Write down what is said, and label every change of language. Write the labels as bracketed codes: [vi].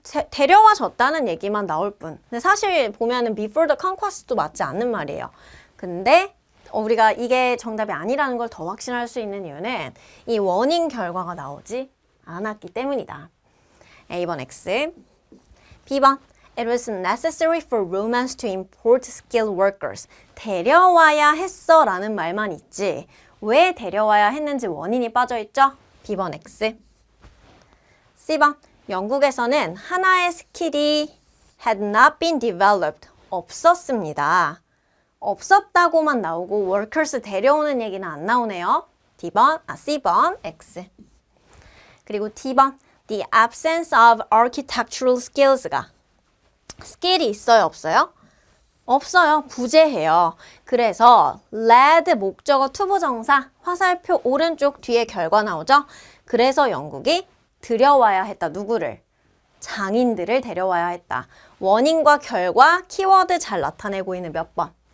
[ko] 데려와졌다는 얘기만 나올 뿐. 근데 사실 보면은 [en] before the conquest [ko] 도 맞지 않는 말이에요. 근데 우리가 이게 정답이 아니라는 걸 더 확신할 수 있는 이유는 이 원인 결과가 나오지 않았기 때문이다. A번 X. B번 [en] It was necessary for Romans to import skilled workers. [ko] 데려와야 했어 라는 말만 있지 왜 데려와야 했는지 원인이 빠져있죠? B번 X. C번 영국에서는 하나의 스킬이 [en] had not been developed. [ko] 없었습니다. 없었다고만 나오고 workers 데려오는 얘기는 안 나오네요. C번 X. 그리고 D번 [en] The absence of architectural skills [ko] 가 스킬이 있어요? 없어요? 없어요. 부재해요. 그래서 led 목적어 투부정사 화살표 오른쪽 뒤에 결과 나오죠? 그래서 영국이 들여와야 했다. 누구를? 장인들을 데려와야 했다. 원인과 결과 키워드 잘 나타내고 있는 몇 번?